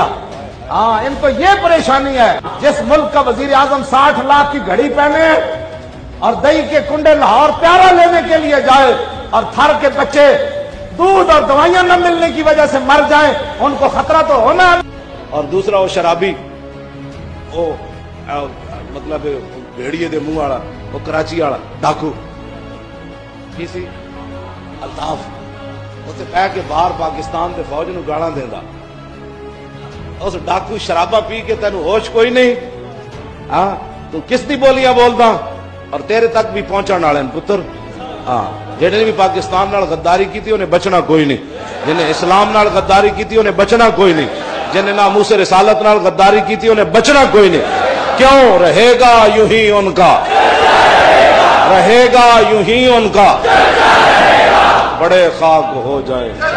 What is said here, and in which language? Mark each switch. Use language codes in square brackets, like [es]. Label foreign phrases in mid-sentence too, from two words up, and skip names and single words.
[ur] ہاں ان کو یہ پریشانی ہے، جس ملک کا وزیر اعظم 60 لاکھ کی گھڑی پہنے اور دہی کے کنڈے لاہور پیارا لینے کے لیے جائے اور تھر کے بچے دودھ اور دوائیاں نہ ملنے کی وجہ سے مر جائیں، ان کو خطرہ تو ہونا۔ [pa] اور دوسرا وہ شرابی، وہ مطلب بھیڑیے دے منہ والا، وہ کراچی والا ڈاکو کی سی الطاف، اسے بہ کے باہر پاکستان دے فوج نو گالاں دیندا، اس ڈاکو شرابہ پی کے تینوں ہوش کوئی نہیں، ہاں تو کس دی بولیاں بولدا اور تیرے تک بھی پہنچن والے پتر۔ ہاں جہاں نے بھی پاکستان نال غداری کی انہیں بچنا کوئی نہیں، جنہیں اسلام نال غداری کی انہیں بچنا کوئی نہیں، جنہیں ناموس رسالت نال غداری کی انہیں بچنا کوئی نہیں۔ [ur] کیوں رہے گا یوں ہی ان کا، رہے گا یوں ہی ان کا، بڑے خاک ہو جائے۔